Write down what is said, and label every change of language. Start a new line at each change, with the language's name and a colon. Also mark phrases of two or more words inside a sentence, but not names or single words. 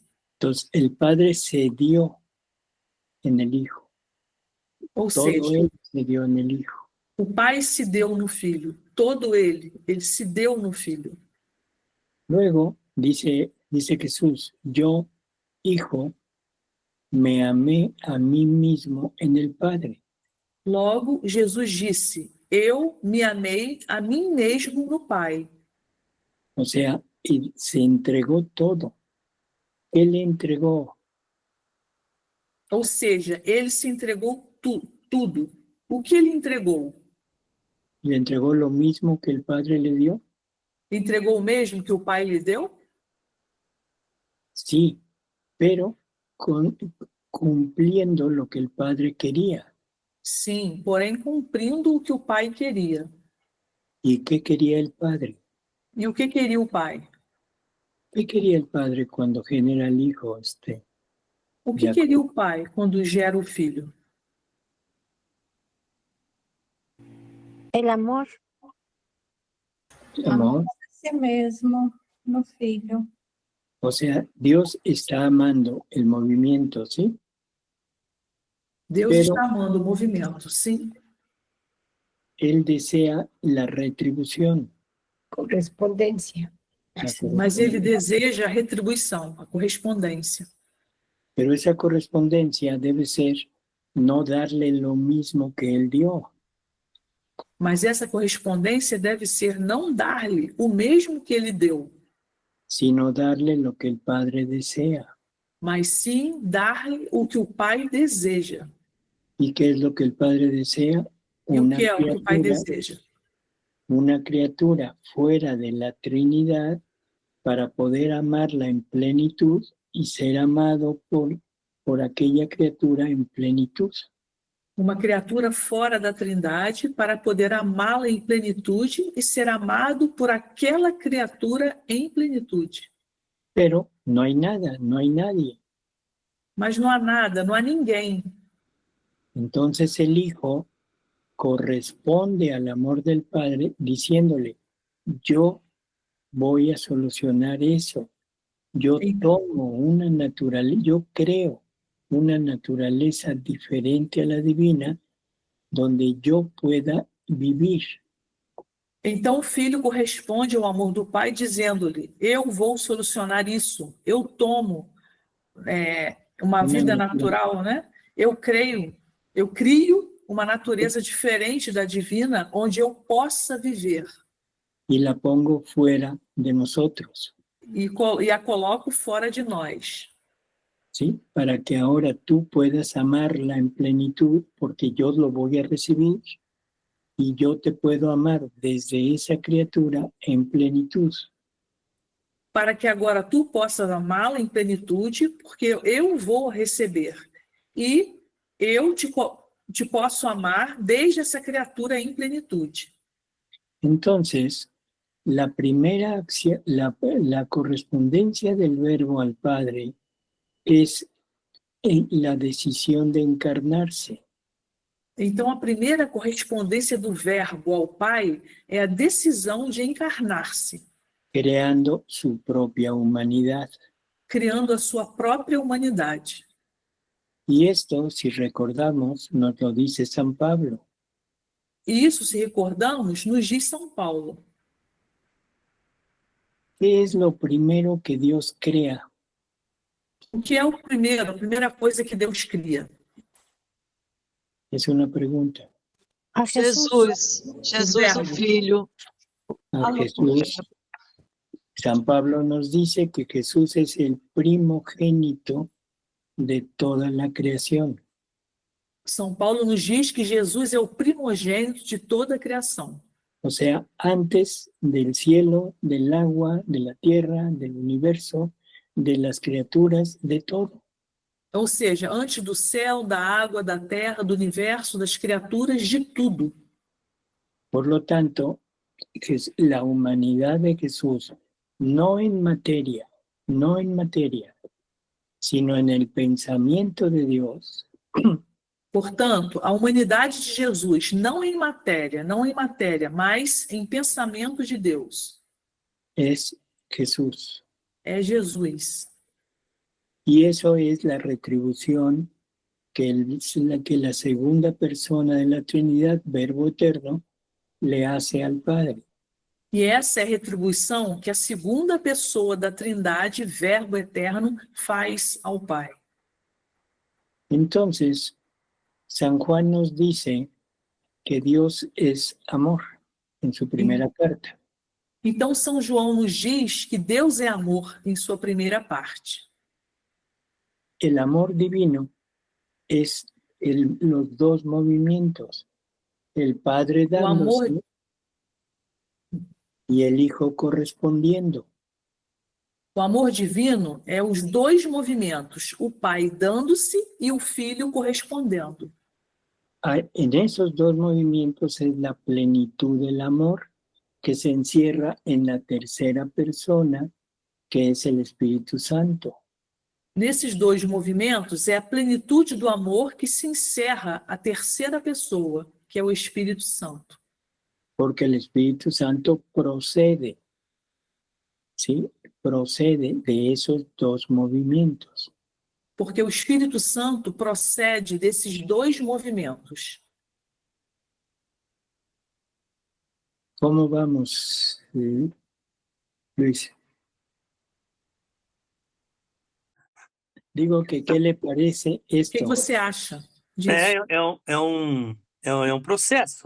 Spanish: Entonces, el Padre se dio en el Hijo.
Portuguese: Ou Todo seja,
Spanish: él se dio en el Hijo.
Portuguese: o Pai se deu no Filho, todo ele se deu no Filho.
Spanish: Luego dice Jesús, yo, Hijo, me amé a mí mismo en el Padre.
Portuguese: Logo, Jesus disse, eu me amei a mim mesmo no Pai.
Spanish: O sea, y se entregó todo. Él entregó.
Portuguese: Ou seja, ele se entregou tudo. O que ele entregou?
Spanish: ¿Le entregó lo mismo que el Padre le dio?
Portuguese: Entregou o mesmo que o Pai lhe deu?
Spanish: Sí, pero cumpliendo lo que el Padre quería.
Portuguese: Sim, porém cumprindo o que o Pai queria.
Spanish: ¿Y qué quería el Padre?
Portuguese: E o que queria o Pai?
Spanish: ¿Qué quería el Padre cuando genera al Hijo?
Portuguese: O que queria o Pai quando gera o Filho?
Spanish: El amor.
Portuguese: Amor. A si mesmo no Filho.
Spanish: O sea, Dios está amando el movimiento, ¿sí?
Portuguese: Deus está amando o movimento, sim.
Spanish: Él desea la retribución. Correspondencia.
Portuguese: Mas ele deseja a retribuição, a correspondência.
Spanish: Pero esa correspondencia debe ser no darle lo mismo que él dio.
Portuguese: Mas essa correspondência deve ser não dar-lhe o mesmo que ele deu,
Spanish: sino darle lo que el Padre desea.
Portuguese: Mas sim dar-lhe o que o Pai deseja.
Spanish: ¿Y qué es lo que el Padre desea?
Portuguese: E o que é o que o Pai deseja?
Spanish: Una criatura fuera de la Trinidad para poder amarla en plenitud y ser amado por aquella criatura en plenitud.
Portuguese: Uma criatura fora da Trindade para poder amá-la em plenitude e ser amado por aquela criatura em plenitude.
Spanish: Pero no hay nada, no hay nadie.
Portuguese: Mas não há nada, não há ninguém.
Spanish: Entonces el Hijo corresponde al amor del Padre diciéndole, yo voy a solucionar eso. Yo tomo una naturaleza, yo creo una naturaleza diferente a la divina, donde yo pueda vivir.
Portuguese: Então o filho corresponde ao amor do pai, dizendo-lhe: eu vou solucionar isso, eu tomo uma vida natural, né? Eu crio uma natureza diferente da divina, onde eu possa viver.
Spanish: Y la pongo fuera de nosotros.
Portuguese: E a coloco fora de nós.
Spanish: ¿Sí? Para que ahora tú puedas amarla en plenitud, porque yo lo voy a recibir y yo te puedo amar desde esa criatura en plenitud.
Portuguese: Para que agora tu possas amá-la em plenitude, porque eu vou receber. E eu te posso amar desde essa criatura em plenitude.
Spanish: Entonces, la primera acción, la correspondencia del verbo al Padre es la decisión de encarnarse.
Portuguese: Então, a primeira correspondência do verbo ao Pai é a decisão de encarnar-se.
Spanish: Creando su propia humanidad.
Portuguese: Criando a sua própria humanidade.
Spanish: Y esto, si recordamos, nos lo dice San Pablo.
Portuguese: E isso, se recordamos, nos diz São Paulo.
Spanish: ¿Qué es lo primero que Dios crea?
Portuguese: O que é a primeira coisa que Deus cria?
Spanish: Es una pregunta.
Portuguese: A Jesus, o Filho.
Spanish: A Jesús. San Pablo nos dice que Jesús es el primogénito de toda la creación.
Portuguese: São Paulo nos diz que Jesus é o primogênito de toda a criação.
Spanish: O sea, antes del cielo, del agua, de la tierra, del universo, de las criaturas, de todo.
Portuguese: Ou seja, antes do céu, da água, da terra, do universo, das criaturas, de tudo.
Spanish: Por lo tanto, la humanidad de Jesús, no en materia, sino en el pensamiento de Dios.
Portuguese: Portanto, a humanidade de Jesus, não em matéria, mas em pensamento de Deus.
Spanish: Es Jesús.
Portuguese: É Jesus.
Spanish: Y eso es la retribución que la segunda persona de la Trinidad, Verbo Eterno, le hace al Padre.
Portuguese: E essa é a retribuição que a segunda pessoa da Trindade, Verbo Eterno, faz ao Pai.
Spanish: Entonces, San Juan nos dice que Dios es amor en su primera carta.
Portuguese: Então, São João nos diz que Deus é amor em sua primeira parte.
Spanish: El amor divino es los dos movimientos, el Padre dándose y el Hijo correspondiendo.
Portuguese: O amor divino é os dois movimentos, o Pai dando-se e o Filho correspondendo.
Spanish: En esos dos movimientos es la plenitud del amor que se encierra en la tercera persona, que es el Espíritu Santo.
Portuguese: Nesses dois movimentos é a plenitude do amor que se encerra a terceira pessoa, que é o Espírito Santo.
Spanish: Porque el Espíritu Santo procede, ¿sí? Procede de esos dos movimientos.
Portuguese: Porque o Espírito Santo procede desses dois movimentos.
Spanish: ¿Cómo vamos, Luis? Digo que, ¿qué le parece esto?
Portuguese: O que você acha disso? É um processo.